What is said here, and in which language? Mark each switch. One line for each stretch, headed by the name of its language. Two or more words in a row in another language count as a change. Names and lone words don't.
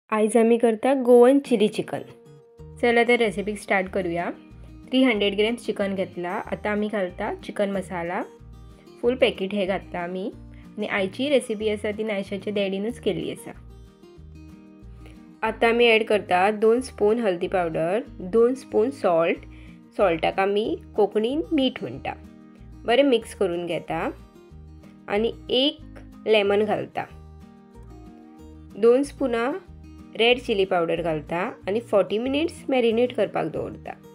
Konkani: आज आम्ही करता
English: Goan chili chicken.
Konkani: चला तर
English: recipe start
Konkani: करूया। 300 ग्रॅम्स चिकन घेतला। आता आम्ही घालता
English: chicken masala full packet
Konkani: हे घातला आम्ही। आणि आईची रेसिपी असा ती नायशाच्या डॅडीनूच केली असा। आता आम्ही ॲड करता 2 स्पून
English: हळदी powder,
Konkani: 2 स्पून सॉल्टाक आम्ही कोंकणीन मीठ म्हणटा। बरे मिक्स करून घेता आणि 1 लेमन घालता। 2 स्पूना
English: red chili powder
Konkani: घालता आणि 40
English: minutes marinate
Konkani: करपाक दवरता।